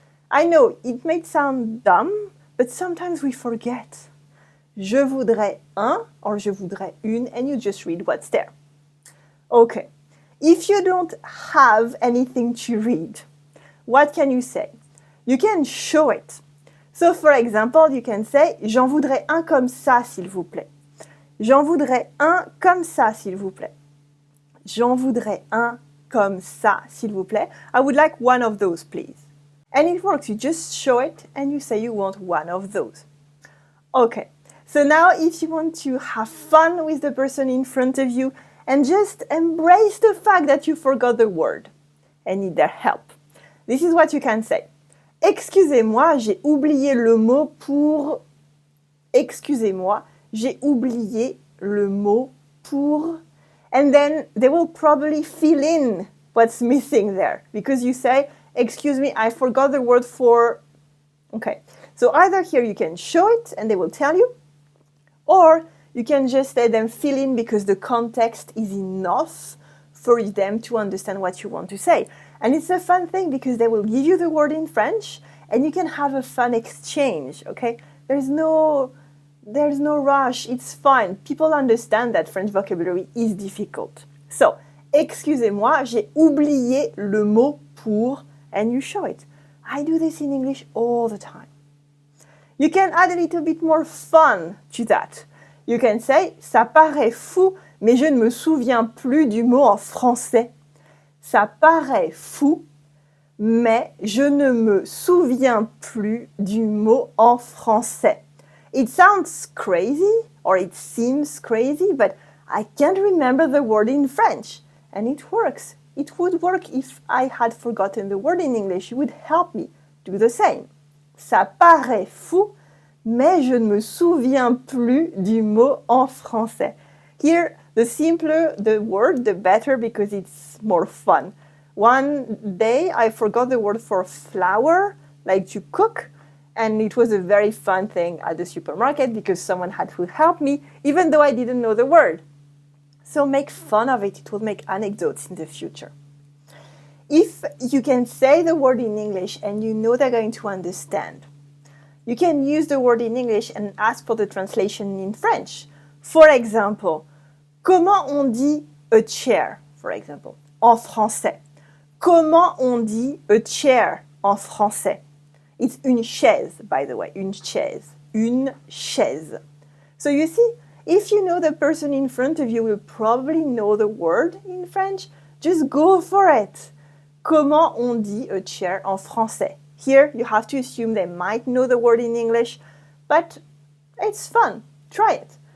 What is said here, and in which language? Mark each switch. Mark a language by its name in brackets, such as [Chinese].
[English] I know it may sound dumb, but sometimes we forget. [French] Je voudrais un [English] or [French] je voudrais une, [English] and you just read what's there. Okay, if you don't have anything to read, what can you say? You can show it. So for example, you can say, [French] J'en voudrais un comme ça, s'il vous plaît. J'en voudrais un comme ça, s'il vous plaît. J'en voudrais un comme ça, s'il vous plaît. [English] I would like one of those, please. And it works. You just show it and you say you want one of those. Okay, so now if you want to have fun with the person in front of you and just embrace the fact that you forgot the word and need their help, this is what you can say. [French] Excusez-moi, j'ai oublié le mot pour... Excusez-moi, j'ai oublié le mot pour... [English] And then they will probably fill in what's missing there because you say, excuse me, I forgot the word for... Okay, so either here you can show it and they will tell you, or you can just let them fill in because the context is enough for them to understand what you want to say. And it's a fun thing because they will give you the word in French and you can have a fun exchange, okay? There's no rush, it's fine. People understand that French vocabulary is difficult. [French] So, excusez-moi, j'ai oublié le mot pour, [English] and you show it. I do this in English all the time. You can add a little bit more fun to that. You can say, [French] ça paraît fou, mais je ne me souviens plus du mot en français. Ça paraît fou, mais je ne me souviens plus du mot en français. [English] It sounds crazy, or it seems crazy, but I can't remember the word in French. And it works. It would work if I had forgotten the word in English. It would help me do the same. [French] Ça paraît fou, mais je ne me souviens plus du mot en français. [English] Here, the simpler the word, the better because it's more fun. One day, I forgot the word for flour, like to cook, and it was a very fun thing at the supermarket because someone had to help me, even though I didn't know the word. So make fun of it. It will make anecdotes in the future. If you can say the word in English and you know they're going to understand, you can use the word in English and ask for the translation in French. For example, [French] comment on dit [English] a chair, for example, [French] en français? Comment on dit [English] a chair [French] en français? [English] It's une chaise, by the way, une chaise. [French] Une chaise. [English] So you see, if you know the person in front of you will probably know the word in French, just go for it. [French] Comment on dit [English] a chair [French] en français? [English] Here, you have to assume they might know the word in English, but it's fun. Try it.